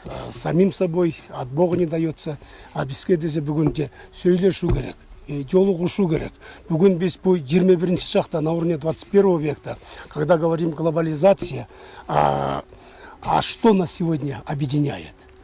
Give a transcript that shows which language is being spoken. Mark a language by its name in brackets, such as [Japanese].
[Russian] Самим собой, от Бога не дается. [Kyrgyz] А бизге десе бүгүн сөйлөшүү керек, жолугушуу керек. Бүгүн биз бу 21-чи шакта, [Russian] на уровне 21 века, когда говорим глобализация, а что нас сегодня объединяет?